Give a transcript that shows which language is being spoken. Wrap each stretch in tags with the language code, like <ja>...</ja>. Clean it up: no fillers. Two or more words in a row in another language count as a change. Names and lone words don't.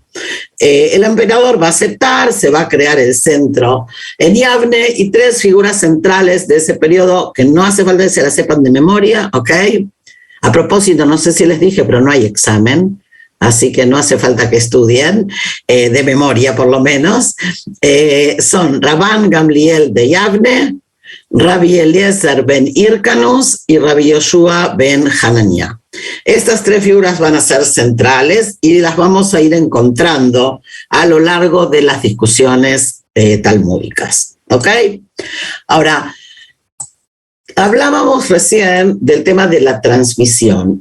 <es>El emperador va a aceptar, se va a crear el centro en Yavne, y tres figuras centrales de ese periodo que no hace falta que se las sepan de memoria, ¿ok? A propósito, no sé si les dije, pero no hay examen, así que no hace falta que estudien, de memoria por lo menos. Son Rabban Gamliel de Yavne, Rabbi Eliezer ben Hyrcanus y Rabbi Yoshua ben Hanania. Estas tres figuras van a ser centrales y las vamos a ir encontrando a lo largo de las discusiones talmúdicas. ¿Ok? Ahora, hablábamos recién del tema de la transmisión.</es>